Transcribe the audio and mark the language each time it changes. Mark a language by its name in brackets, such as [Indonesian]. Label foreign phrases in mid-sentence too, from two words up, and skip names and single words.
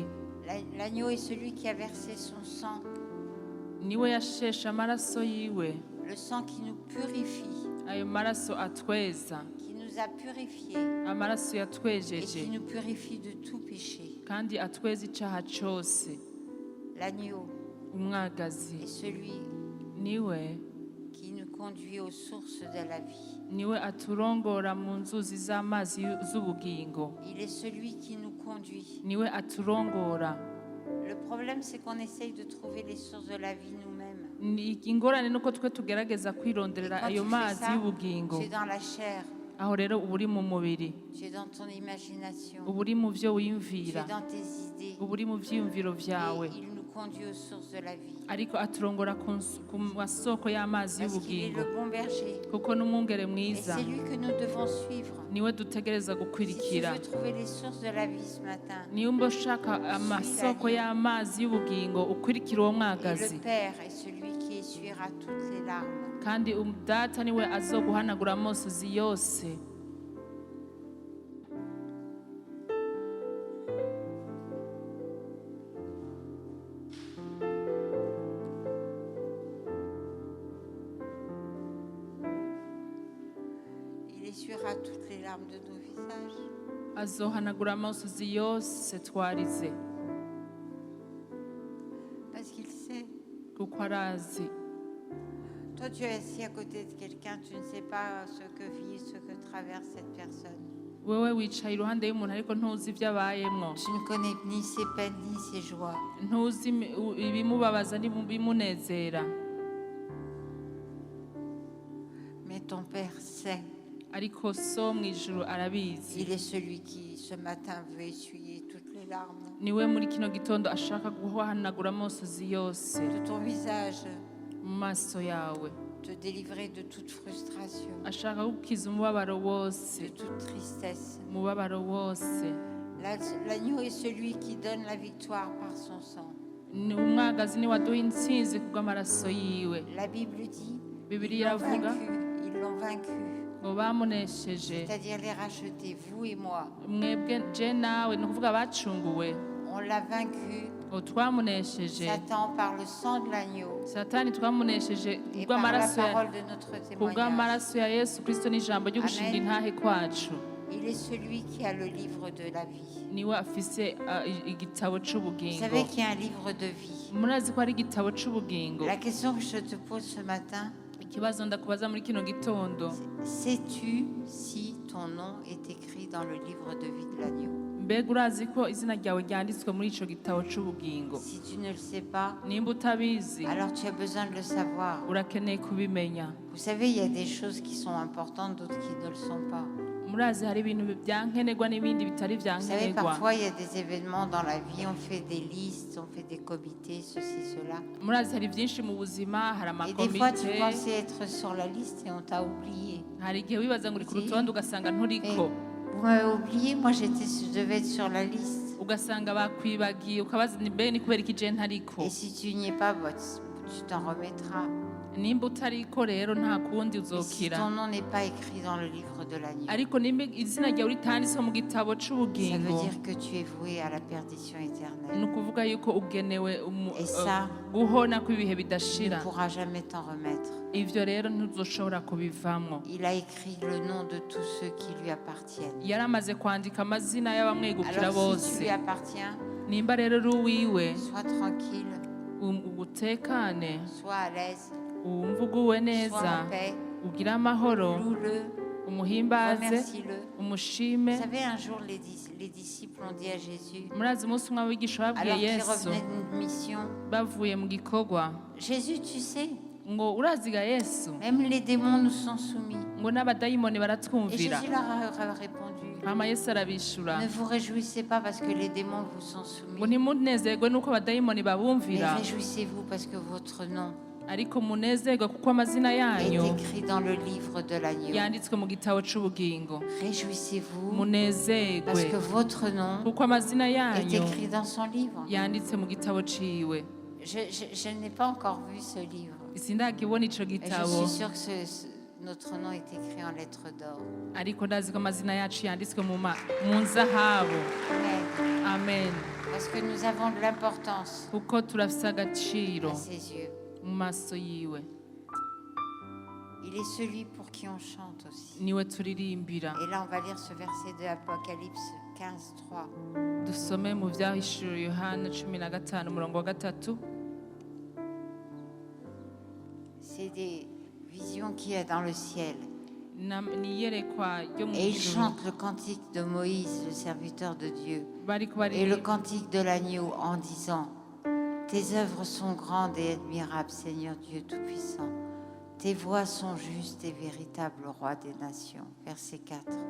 [French] L'agneau est celui qui a versé son sang, [Rundi] Niwe yasheshe amaraso yiwe, [French] le sang qui nous purifie, [Rundi] ayo maraso atweza, [French] qui nous a purifiés [Rundi] amaraso [French] et [Rundi] yatwejeje [French] qui nous purifie de tout péché. [Rundi] kandi atweza icyaha cyose. [French] L'agneau [Rundi] Umwagazi [French] est celui [Rundi] niwe [French] qui nous conduit aux sources de la vie. [Rundi] niwe aturongora mu nzuzi z'amazi z'ubugingo, [French] Il est celui qui nous conduit. [Rundi] niwe aturongora. [French] Le problème, c'est qu'on essaye de trouver les sources de la vie nous-mêmes. [Rundi] Ingorane nuko twe tugerageza [French] Et [Rundi] kwironderera [French] quand [Rundi] ayo [French] tu fais [Rundi] mazi [French] ça, [Rundi] y'ubugingo. [French] tu es dans la chair, [Rundi] Aho rero uba uri mu mubiri, [French] tu es dans ton imagination, [Rundi] uba uri mu byo [French] tu [Rundi] wiyumvira, [French] es dans tes idées. [Rundi] uba uri mu byiyumviro byawe, [French] Et il nous conduit aux sources de la vie. [Rundi] ariko aturongora ku masoko y'amazi [French] Parce qu'il est [Rundi] y'ubugingo, [French] le bon berger. [Rundi] kuko n'umwungere [French] Et [Rundi] mwiza [French] c'est lui que nous devons suivre. [Rundi] niwe dutegereza [French] Si tu [Rundi] gukurikira. [French] veux trouver les sources de la vie ce matin, [Rundi] Niba ushaka amasoko y'amazi y'ubugingo, ukurikira uwo [French] et [Rundi] mwagazi, [French] le Père est celui qui essuiera toutes les larmes. [Rundi] kandi data niwe azoguhanagura amosozi yose. [French] Il essuiera toutes les larmes de nos visages. [Rundi] Azohanagura amosozi yose twarize, [French] Parce qu'il sait. [Rundi] kuko arazi. [French] Toi, tu es assis à côté de quelqu'un, tu ne sais pas ce que vit, ce que traverse cette personne. [Rundi] Wewe wicaye iruhande y'umuntu ariko ntuzi ibyo abayemwo, [French] Tu ne connais ni ses peines ni ses joies. [Rundi] ntuzi ibimubabaza n'ibimunezera, [French] Mais ton Père sait. [Rundi] ariko so mu ijuru arabizi. [French] Il est celui qui, ce matin, veut essuyer toutes les larmes [Rundi] Niwe muri kino gitondo ashaka guhanagura amosozi yose [French] de ton visage, [Rundi] mu maso yawe, [French] te délivrer de toute frustration, [Rundi] ashaka gukiza umubabaro wose, [French] de toute tristesse. [Rundi] umubabaro wose. [French] L'agneau est celui qui donne la victoire par son sang. [Rundi] Ni umwagazi niwe aduha intsinzi kubw'amaraso yiwe. [French] La Bible dit, [Rundi] Bibiliya iravuga [French] ils l'ont vaincu, [Rundi] ngo bamunesheje, [French] c'est-à-dire les rachetés, vous et moi. [Rundi] mwebwe je nawe, ni ukuvuga abacunguwe, [French] On l'a vaincu, [Rundi] ngo twamunesheje [French] Satan, par le sang de l'agneau [Rundi] satani, twamunesheje [French] et par la [Rundi] kubw'amaraso ya- [French] parole de notre témoignage. [Rundi] kubw'amaraso ya Yesu Kristo n'ijambo ryo gushinga [French] Amen. [Rundi] intahe kwacu. [French] Il est celui qui a le livre de la vie. [Rundi] Niwe afise igitabo [French] Vous [Rundi] c'ubugingo. [French] savez qu'il y a un livre de vie. [Rundi] Murazi ko ari igitabo c'ubugingo. [French] La question que je te pose ce matin, [Rundi] Ikibazo ndakubaza muri kino gitondo, [French] sais-tu si ton nom est écrit dans le livre de vie de l'agneau? [Rundi] mbega urazi ko izina ryawe ryanditswe muri ico gitabo c'ubugingo? [French] Si tu ne le sais pas, [Rundi] Nimba utabizi, [French] alors tu as besoin de le savoir. [Rundi] urakeneye kubimenya. [French] Vous savez, il y a des choses qui sont importantes, d'autres qui ne le sont pas. [Rundi] Murazi hari ibintu byankenerwa n'ibindi bitari [French] Vous savez, [Rundi] byankenerwa. [French] parfois, il y a des événements dans la vie, on fait des listes, on fait des comités, ceci, cela. [Rundi] Murazi hari byinshi mu buzima, hari [French] Et des fois, tu [Rundi] amakomite, [French] pensais être sur la liste et on t'a oublié. [Rundi] hari igihe wibaza ngo uri ku rutonde ugasanga [French] Mais [Rundi] nturiko, [French] vous m'avez oublié, moi je devais être sur la liste. [Rundi] ugasanga bakwibagiye, ukabaza ni mbe ni kubera iki je ntariko. [French] Et si tu n'y es pas, bah, tu t'en remettras. [Rundi] Nimba utariko rero nta kundi [French] Et si [Rundi] uzokira. [French] ton nom n'est pas écrit dans le livre de l'agneau, [Rundi] Ariko nimba izina ryawe ritanditswe mu gitabo [French] ça [Rundi] c'ubugingo, [French] veut dire que tu es voué à la perdition [Rundi] ni [French] éternelle. [Rundi] ukuvuga yuko ugenewe [French] Et ça, [Rundi] guhona kw'ibihe [French] tu ne [Rundi] bidashira. [French] pourras jamais t'en remettre. [Rundi] Ivyo rero ntuzoshobora kubivamwo. [French] Il a écrit le nom de tous ceux qui lui appartiennent. [Rundi] Yaramaze kwandika amazina y'abamwegukira [French] Alors si tu [Rundi] bose. [French] lui appartiens, [Rundi] Nimba rero uri uwiwe, [French] sois tranquille, [Rundi] utekane, [French] sois à l'aise, [Rundi] wumve uguwe [French] sois [Rundi] neza, [French] en paix, [Rundi] ugire amahoro, [French] loue-le, [Rundi] umuhimbaze, [French] remercie-le. [Rundi] umushime. [French] Vous savez, un jour, les disciples ont dit à Jésus, [Rundi] Murazi umunsi umwe abigisha babwiye [French] alors qu'ils [Rundi] Yesu [French] revenaient d'une mission, [Rundi] bavuye mu gikorwa [French] Jésus, tu sais, [Rundi] ngo uraziga Yesu, [French] même les démons nous sont soumis. [Rundi] ngo n'abadayimoni [French] Et [Rundi] baratwumvira. [French] Jésus leur a répondu, [Rundi] Hama Yesu arabishura [French] ne vous réjouissez pas parce que les démons vous sont [Rundi] ngo [French] soumis, [Rundi] ntimunezerwe nuko abadayimoni [French] mais [Rundi] babumvira, [French] réjouissez-vous parce que votre nom [Rundi] ariko munezerwe kuko amazina [French] est [Rundi] yanyu [French] écrit dans le livre de l'agneau. [Rundi] yanditswe mu gitabo c'ubugingo. [French] Réjouissez-vous parce [Rundi] Munezerwe [French] que votre nom [Rundi] kuko amazina [French] est [Rundi] yanyu [French] écrit dans son livre. [Rundi] yanditse mu gitabo ciwe. [French] Je n'ai pas encore vu ce livre. [Rundi] Sindakibona ico [French] Et je [Rundi] gitabo, [French] suis sûre que notre nom est écrit en lettres d'or. [Rundi] ariko ndazi ko amazina yacu yanditswe mu nzahabu. [French] Amen. [Rundi] Amen. [French] Parce que nous avons de l'importance [Rundi] Kuko turafise agaciro [French] à ses yeux. [Rundi] mu maso yiwe. [French] Il est celui pour qui on chante aussi. [Rundi] Niwe turirimbira. [French] Et là, on va lire ce verset de Apocalypse 15, 3. [Rundi] Dusome mu vyahishuriwe Yohana 15 umurongo wa 3. [French] C'est vision qui est dans le ciel. [Rundi] ni iyerekwa ryo mu [French] Et ils [Rundi] ijuru [French] chantent le cantique de Moïse, le serviteur de Dieu, [Rundi] bariko [French] et le [Rundi] baririmba [French] cantique de l'agneau en disant: Tes œuvres sont grandes et admirables, Seigneur Dieu Tout-Puissant. Tes voies sont justes et véritables, Roi des nations. Verset 4.